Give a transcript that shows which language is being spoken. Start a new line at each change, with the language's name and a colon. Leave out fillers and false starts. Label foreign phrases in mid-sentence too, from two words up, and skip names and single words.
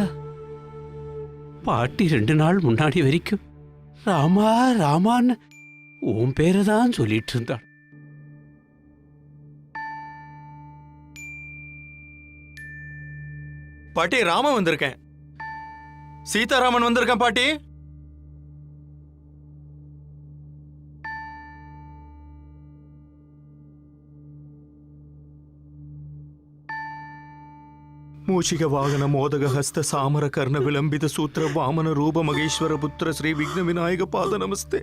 Tamil: பாட்டி 2 நாள் முன்னாடி வரைக்கும் ராமா ராமான்னு உன் பேரை தான் சொல்லிட்டு இருந்தாள். பாட்டி ராமன் வந்திருக்கேன். சீதாராமன் வந்திருக்கேன் பாட்டி.
Sanskrit: ಮೂಷಿಕ ವಾಹನ ಮೋದಕ ಹಸ್ತ ಸಾಮರ ಕರ್ಣ ವಿಳಂಬಿತ ಸೂತ್ರ ವಾಮನ ರೂಪ ಮಗೇಶ್ವರ ಪುತ್ರ ಶ್ರೀ ವಿಘ್ನ ವಿನಾಯಕ ಪಾದ ನಮಸ್ತೆ.